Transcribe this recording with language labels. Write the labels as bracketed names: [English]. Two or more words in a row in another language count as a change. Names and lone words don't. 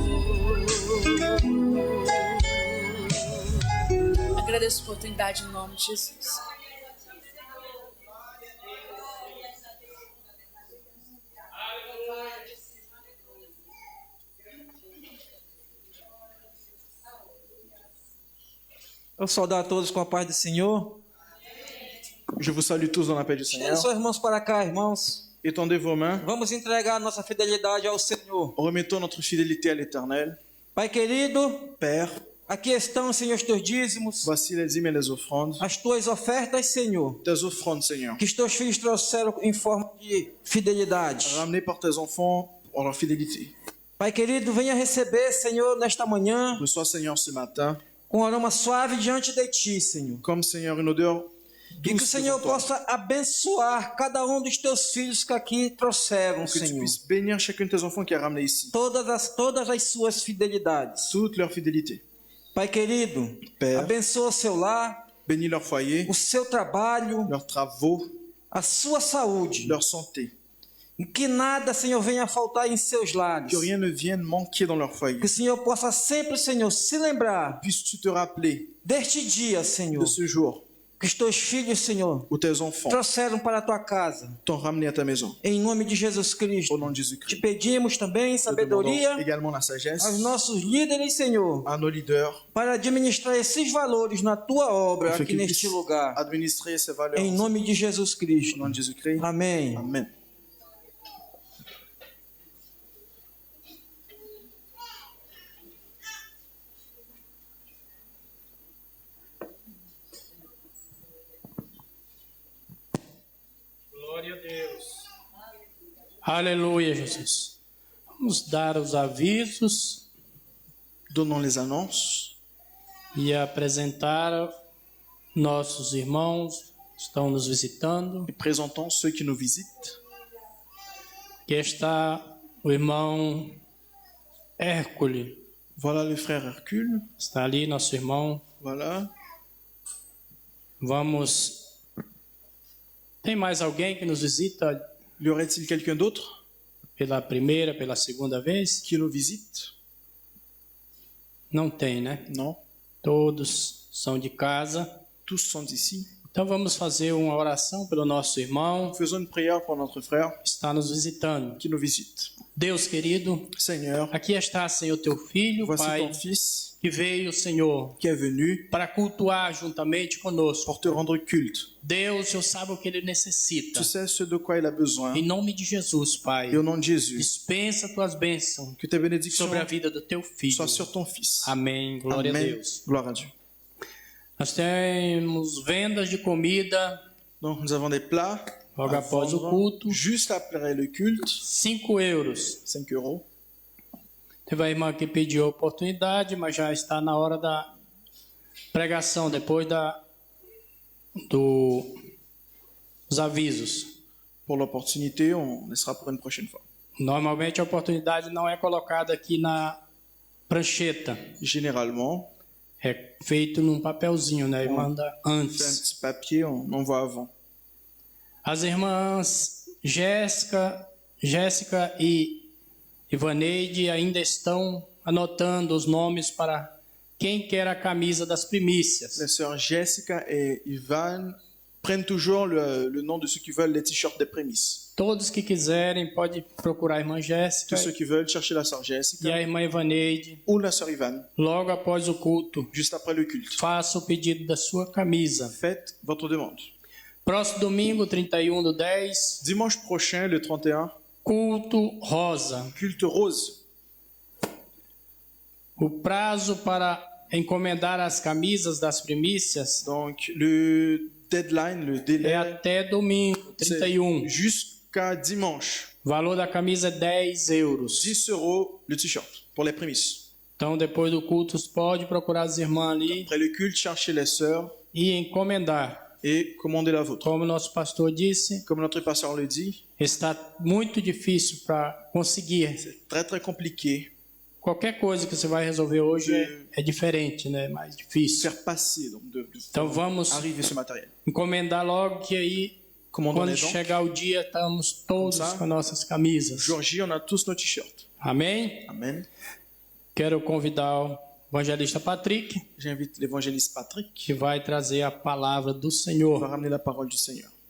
[Portuguese] Agradeço a oportunidade em nome de Jesus. Eu saudar a todos com a paz do Senhor. [French] Je vous salue tous dans la paix du Seigneur. [Portuguese] Só irmãos para cá, irmãos. [French] Étendez vos mains. [Portuguese] Vamos entregar nossa fidelidade ao Senhor. [French] Remettons notre fidélité à l'Éternel. [Portuguese] Pai querido, [French] Père, [Portuguese] aqui estão, Senhor, os teus dízimos, [French] voici les dîmes et les offrandes. [Portuguese] as tuas ofertas, Senhor, [French] Tes offrandes, Seigneur, [Portuguese] que os teus filhos trouxeram em forma de fidelidade. [French] ramenées par tes enfants en leur fidélité. [Portuguese] Pai querido, venha receber, Senhor, nesta manhã, [French] Reçois, Seigneur, ce matin, [Portuguese] com um aroma suave diante de Ti, Senhor. [French] comme, Seigneur, une odeur [Portuguese] E que o [French] douce [Portuguese] Senhor [French] devant toi. [Portuguese] possa abençoar cada um dos teus filhos que aqui trouxeram, [French] Que tu [Portuguese] Senhor. [French] puisses bénir chacun de tes enfants qui a ramené ici. [Portuguese] Todas as suas fidelidades. [French] Toute leur fidélité. [Portuguese] Pai querido, [French] Père, [Portuguese] abençoa o seu lar, [French] bénis leur foyer, [Portuguese] o seu trabalho, [French] leurs travaux, [Portuguese] a sua saúde. [French] leur santé. [Portuguese] E que nada, Senhor, venha faltar em seus lares. [French] Que rien ne vienne manquer dans leur foyer. [Portuguese] Que o Senhor possa sempre, Senhor, se lembrar [French] Puisses-tu te rappeler [Portuguese] deste dia, Senhor, [French] de ce jour [Portuguese] que os teus filhos, Senhor, [French] où tes enfants [Portuguese] trouxeram para a tua casa. [French] t'ont ramené à ta maison. [Portuguese] Em nome de Jesus Cristo. [French] Au nom de [Portuguese] Te [French] Jésus-Christ. [Portuguese] pedimos também [French] Te demandons [Portuguese] sabedoria [French] également la sagesse [Portuguese] aos nossos líderes, Senhor, [French] à nos leaders [Portuguese] para administrar esses valores na tua obra [French] afin [Portuguese] aqui [French] qu'ils [Portuguese] neste [French] puissent [Portuguese] lugar. [French] administrer ces valeurs. [Portuguese] Em nome de Jesus [French] Au [Portuguese] Cristo. [French] nom de Jésus-Christ. [Portuguese] Amém. [French] Amen. [Portuguese] Glória a Deus. Aleluia, Jesus. Vamos dar os avisos [French] Donnons les annonces [Portuguese] e apresentar nossos irmãos que estão nos visitando. [French] et présentons ceux qui nous visitent. [Portuguese] Aqui está o irmão Hércules. [French] Voilà le frère Hercule. [Portuguese] Está ali nosso irmão. [French] Voilà. [Portuguese] Vamos. Tem mais alguém que nos visita [French] Y aurait-il quelqu'un d'autre [Portuguese] pela primeira, pela segunda vez? [French] qui nous visite? [Portuguese] Não tem, né? [French] Non. [Portuguese] Todos são de casa. [French] Tous sont ici. [Portuguese] Então vamos fazer uma oração pelo nosso irmão [French] Faisons une prière pour notre frère [Portuguese] que está nos visitando. [French] qui nous visite. [Portuguese] Deus querido, [French] Seigneur, [Portuguese] aqui está, Senhor, teu filho, [French] voici [Portuguese] Pai, [French] ton fils [Portuguese] que veio, Senhor, [French] qui est venu [Portuguese] para cultuar juntamente conosco. [French] pour te rendre culte. [Portuguese] Deus, o Senhor sabe o que ele necessita. [French] Tu sais ce de quoi il a besoin. [Portuguese] Em nome de Jesus, Pai, [French] Et au nom de Jésus, [Portuguese] dispensa tuas bênçãos [French] que tes bénédictions [Portuguese] sobre a vida do teu filho. [French] soient sur ton fils. [Portuguese] Amém. Glória a [French] Amen. [Portuguese] Deus. [French] Gloire à Dieu. [Portuguese] Nós temos vendas de comida [French] Donc nous avons des plats [Portuguese] logo [French] à [Portuguese] após o [French] vendre [Portuguese] culto, [French] juste après le culte, [Portuguese] 5 euros. [French] 5 euros. [Portuguese] Teve a irmã que pediu a oportunidade, mas já está na hora da pregação, depois dos avisos. [French] Pour l'opportunité, on laissera pour une prochaine fois. [Portuguese] Normalmente a oportunidade não é colocada aqui na prancheta, [French] Généralement, [Portuguese] é feito num papelzinho, né? E manda [French] on fait un [Portuguese] antes. [French] petit papier, on envoie avant. [Portuguese] As irmãs Jéssica e Ivaneide ainda estão anotando os nomes para quem quer a camisa das primícias. [French] Les sœurs Jessica et Ivan prennent toujours le nom de ceux qui veulent les t-shirts des prémices. [Portuguese] Todos que quiserem, pode procurar a irmã Jéssica [French] Tous ceux qui veulent chercher la sœur [Portuguese] e [French] Jessica [Portuguese] a irmã Ivaneide. [French] ou la sœur Ivan, [Portuguese] Logo após o culto, [French] juste après le culte. [Portuguese] faça o pedido da sua camisa. [French] Faites votre demande. [Portuguese] Próximo domingo, 31/10, [French] Dimanche prochain, le 31, [Portuguese] culto rosa. [French] culte rose. [Portuguese] O prazo para encomendar as camisas das primícias [French] Donc le deadline, le [Portuguese] é [French] délai, [Portuguese] até domingo, [French] c'est [Portuguese] 31. [French] jusqu'à dimanche. [Portuguese] O valor da camisa é 10 euros. [French] 10 euros le t-shirt pour les prémices. [Portuguese] Então, depois do culto, pode procurar as irmãs ali [French] Après le culte, cherchez les sœurs [Portuguese] e encomendar. [French] et commandez la vôtre. [Portuguese] Como nosso pastor disse, [French] Comme notre pasteur le dit, [Portuguese] está muito difícil para conseguir. [French] c'est très très compliqué [Portuguese] Qualquer coisa que você vai resolver hoje é diferente, né? [French] Mais de [Portuguese] difícil. [French] faire passer, donc de [Portuguese] Então [French] faire [Portuguese] vamos [French] arriver ce matériel. [Portuguese] encomendar logo que aí, [French] Commandons [Portuguese] quando [French] les dons. [Portuguese] chegar o dia, estamos todos [French] Comme ça. [Portuguese] com nossas camisas. [French] Jour J, on a tous nos t-shirts. [Portuguese] Amém? [French] Amen. [Portuguese] Quero convidar o evangelista Patrick, [French] J'invite l'évangéliste Patrick [Portuguese] que vai trazer a palavra do [French] qui va [Portuguese] Senhor. [French] ramener la parole du Seigneur.